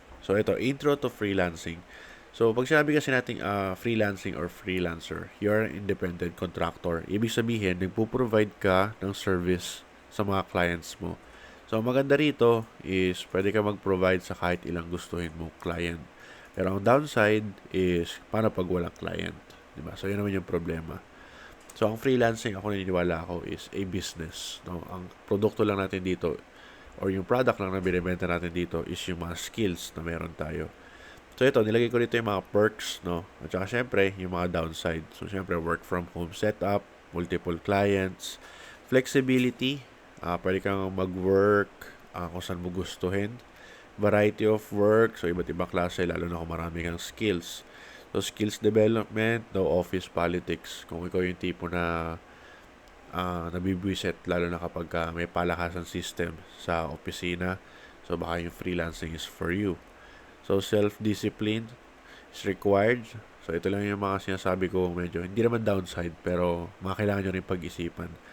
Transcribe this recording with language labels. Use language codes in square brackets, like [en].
[en] So, ito, intro to freelancing. So, [tl] pag sinabi kasi nating [en] freelancing or freelancer, you're an independent contractor. [tl] Ibig sabihin, nagpo-provide ka ng service sa mga clients mo. So, maganda rito is pwede ka mag-provide sa kahit ilang gustuhin mo client. Pero ang downside is, paano pag walang client? Diba? So, yun naman yung problema. So, ang freelancing, ako naniniwala ako, [en] is a business. [tl] No? Ang produkto lang natin dito, or yung product lang na binibenta natin dito, is yung mga skills na meron tayo. So ito, nilagay ko dito yung mga perks, no? At saka syempre, yung mga downside. So syempre, [en] work from home setup, multiple clients, flexibility, [tl] pwede kang mag-work kung saan mo gustuhin, [en] variety of work, [tl] so iba't ibang klase, lalo na kung marami kang skills. [en] So skills development, no office politics. [tl] Kung ikaw yung tipo na nabibwisit, lalo na kapag may palakasan system sa opisina, so baka yung freelancing [en] is for you. So, self-discipline is required. [tl] So, ito lang yung mga sinasabi ko medyo, hindi naman downside, pero mga kailangan nyo rin pag-isipan.